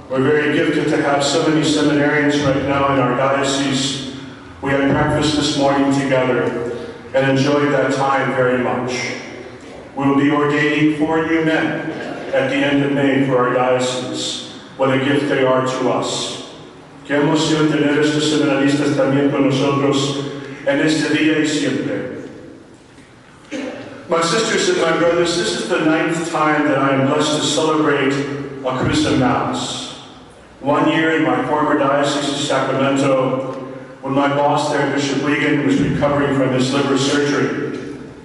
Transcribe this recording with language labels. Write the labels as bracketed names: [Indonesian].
[English] We're very gifted to have so many seminarians right now in our diocese. We had breakfast this morning together and enjoyed that time very much. We will be ordaining 4 new men at the end of May for our diocese. What a gift they are to us. [Spanish] Qué emoción tener estos seminaristas también con nosotros en este día y siempre. [English] My sisters and my brothers, this is the 9th time that I am blessed to celebrate a Chrism Mass. 1 year in my former diocese of Sacramento, when my boss there, Bishop Regan, was recovering from his liver surgery.